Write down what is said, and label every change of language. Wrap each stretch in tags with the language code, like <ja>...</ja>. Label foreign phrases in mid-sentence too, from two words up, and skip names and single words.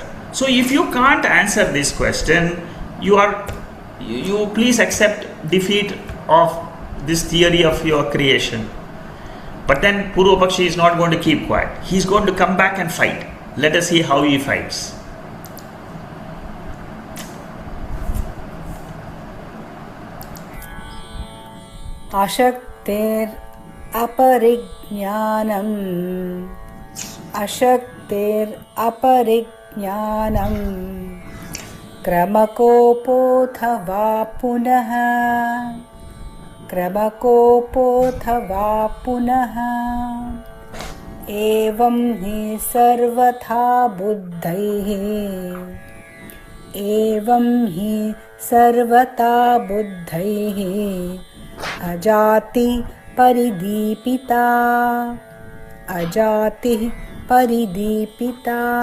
<en>So if you can't answer this question, you please accept defeat of this theory of your creation. But then Purvapakshi is not going to keep quiet. He is going to come back and fight. Let us see how he fights.</en> <sa>अशक्तिर् अपरिज्ञानं, अशक्तिर् अपरिज्ञानं, क्रमकोपोऽथवा पुनः, क्रमकोपोऽथवा पुनः, एवं हि सर्वथा बुद्धैः, एवं हि सर्वथा बुद्धैः, अजातिः परिदीपिता, अजातिः परिदीपिता.</sa>